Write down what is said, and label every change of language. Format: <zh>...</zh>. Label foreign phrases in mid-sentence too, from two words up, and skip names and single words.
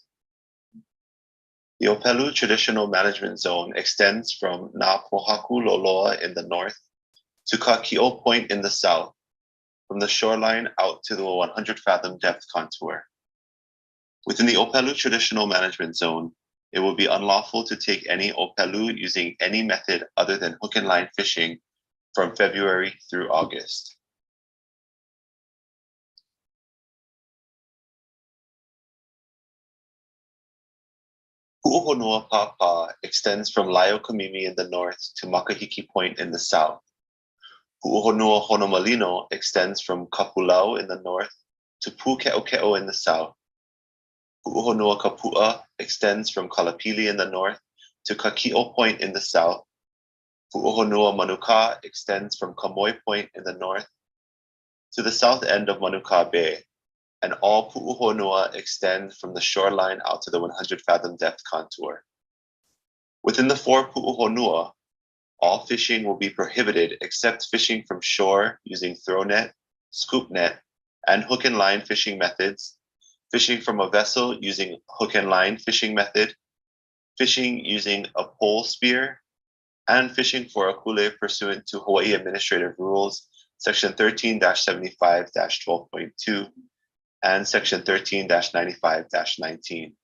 <en>The ʻŌpelu Traditional Management Zone extends from Nā Pohaku Loloa in the north to Kakiʻo Point in the south, from the shoreline out to the 100-fathom depth contour. Within the ʻŌpelu Traditional Management Zone, it will be unlawful to take any ʻŌpelu using any method other than hook and line fishing from February through August. Puʻuhonua Pāpā extends from Laiokamimi in the north to Makahiki Point in the south. Puʻuhonua Honomalino extends from Kapuʻau in the north to Puakaiʻa in the south. Puʻuhonua Kapuʻa extends from Kalapili in the north to Kakiʻo Point in the south. Puʻuhonua Manukā extends from Kamoi Point in the north to the south end of Manukā Bay, and all puʻuhonua extend from the shoreline out to the 100-fathom depth contour. Within the 4 puʻuhonua, all fishing will be prohibited except fishing from shore using throw net, scoop net, and hook and line fishing methods, fishing from a vessel using hook and line fishing method, fishing using a pole spear, and fishing for a kole pursuant to Hawaii Administrative Rules, Section 13-75-12.2 and Section 13-95-19.</en>